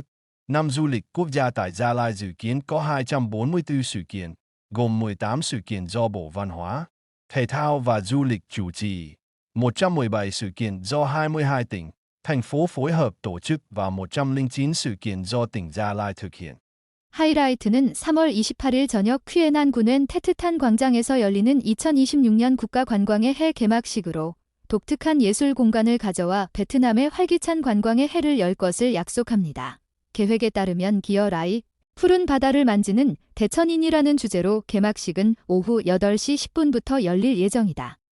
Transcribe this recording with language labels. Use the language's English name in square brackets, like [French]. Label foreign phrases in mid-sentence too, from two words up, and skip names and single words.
[Vietnamese] Năm du lịch quốc gia tại Gia Lai dự kiến có 244 sự kiện, gồm 18 sự kiện do Bộ Văn hóa, Thể thao và Du lịch chủ trì, 117 sự kiện do 22 tỉnh, thành phố phối hợp tổ chức và 109 sự kiện do tỉnh Gia Lai thực hiện. [Korean] 하이라이트는 3월 28일 저녁 퀴에난 군엔 테트탄 광장에서 열리는 2026년 국가관광의 해 개막식으로 독특한 예술 공간을 가져와 베트남의 활기찬 관광의 해를 열 것을 약속합니다. 계획에 따르면 기어 라이, 푸른 바다를 만지는 대천인이라는 주제로 개막식은 오후 8시 10분부터 열릴 예정이다.